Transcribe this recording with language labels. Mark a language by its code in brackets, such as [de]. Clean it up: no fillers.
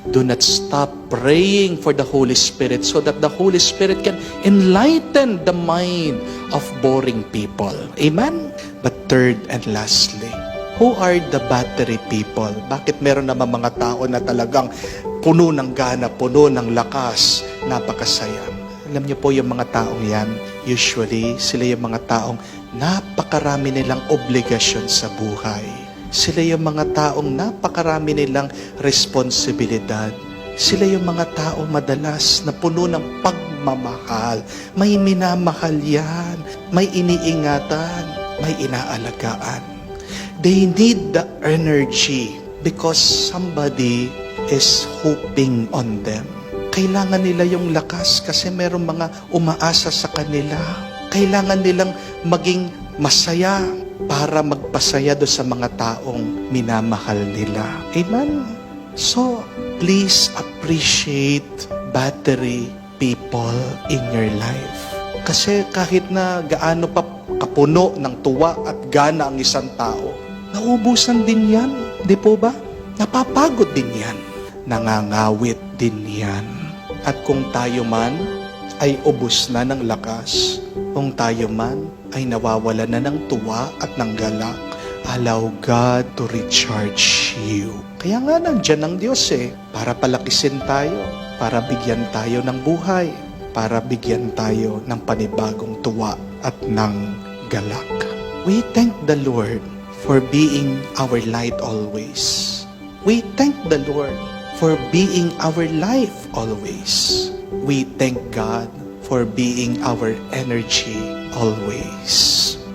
[en] Do not stop praying for the Holy Spirit so that the Holy Spirit can enlighten the mind of boring people. Amen? But third and lastly, who are the battery people? [tl] Bakit meron naman mga tao na talagang puno ng gana, puno ng lakas, napakasaya? Alam niyo po yung mga taong yan, usually sila yung mga taong napakarami nilang obligasyon sa buhay. Sila yung mga taong napakarami nilang responsibilidad. Sila yung mga taong madalas na puno ng pagmamahal. May minamahal yan. May iniingatan. May inaalagaan. [en] They need the energy because somebody is hoping on them. [tl] Kailangan nila yung lakas kasi merong mga umaasa sa kanila. Kailangan nilang maging masaya para magpasaya do sa mga taong minamahal nila. [en] Amen? So, please appreciate battery people in your life. [tl] Kasi kahit na gaano pa kapuno ng tuwa at gana ang isang tao, naubusan din yan. Di po ba? Napapagod din yan. Nangangawit din yan. At kung tayo man ay ubos na ng lakas, kung tayo man ay nawawala na ng tuwa at ng galak, [en] allow God to recharge you. [tl] Kaya nga nandiyan ang Diyos para palakisin tayo, para bigyan tayo ng buhay, para bigyan tayo ng panibagong tuwa at ng galak. [en] We thank the Lord for being our light always. We thank the Lord for being our life always. We thank God for being our energy always.